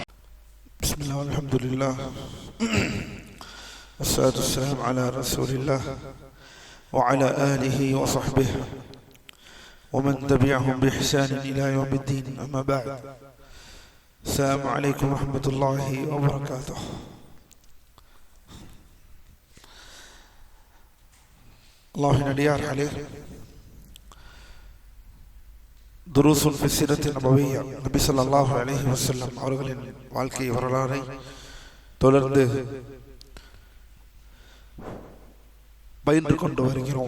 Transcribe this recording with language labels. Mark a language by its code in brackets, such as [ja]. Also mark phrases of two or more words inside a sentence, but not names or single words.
[ar] بسم الله والحمد لله والصلاة والسلام على رسول الله وعلى آله وصحبه ومن تبعهم بإحسان إلى يوم الدين. أما بعد، السلام عليكم ورحمة الله وبركاته. [ta] அல்லாஹ்வின் அடியார்களே, [ar] دروس في سيرة نبوية, [ta] நபி [ar] صلى الله عليه وسلم [ta] அவர்களின் வாழ்க்கை வரலாறை தொடர்ந்து பயின்று கொண்டு வருகிறோம்.